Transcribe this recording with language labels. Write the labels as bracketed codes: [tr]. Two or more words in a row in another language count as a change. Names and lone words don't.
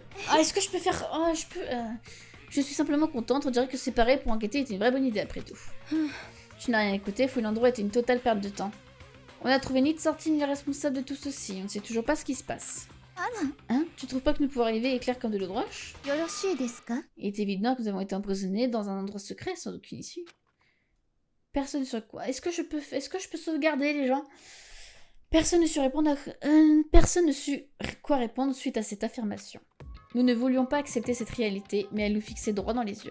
[fr] Ah, est-ce que je peux faire... Oh, je peux... Je suis simplement contente, on dirait que séparer pour enquêter était une vraie bonne idée après tout. Tu n'as rien écouté, fouiller l'endroit était une totale perte de temps. On n'a trouvé ni de sortie ni de responsable de tout ceci, on ne sait toujours pas ce qui se passe. Hein? Tu trouves pas que nous pouvons arriver éclair comme de l'eau de roche? [ja] よろしいですか [fr] Il est évident que nous avons été emprisonnés dans un endroit secret sans aucune issue. Personne sur quoi? Est-ce que je peux sauvegarder les gens? Personne ne sut répondre personne ne sut quoi répondre suite à cette affirmation. Nous ne voulions pas accepter cette réalité, mais elle nous fixait droit dans les yeux.